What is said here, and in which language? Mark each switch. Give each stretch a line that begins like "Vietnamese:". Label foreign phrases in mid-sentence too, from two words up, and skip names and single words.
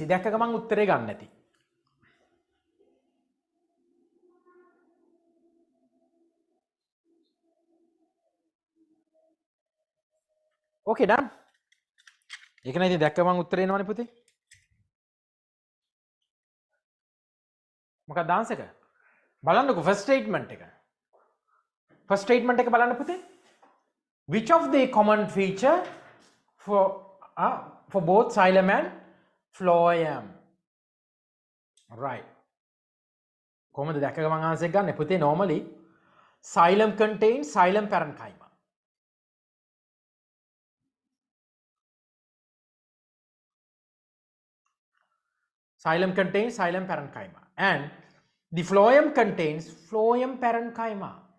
Sinhala: දැක්ක ගමන් උත්තරේ ගන්න නැති.
English: Okay, done.
Sinhala: ඒක නේද දැක්ක ගමන් උත්තරේ එනවනේ පුතේ. මොකක්ද ආන්සර් එක? බලන්නකෝ
English: first statement
Sinhala: එක.
English: First statement
Sinhala: එක බලන්න පුතේ.
English: Which of the common feature for both xylem and phloem? Right.
Sinhala: කොහොමද දැක්ක ගමන් ආන්සර් එක ගන්න පුතේ?
English: Normally xylem contains xylem parenchyma. Xylem contains xylem parenchyma and the phloem contains phloem parenchyma.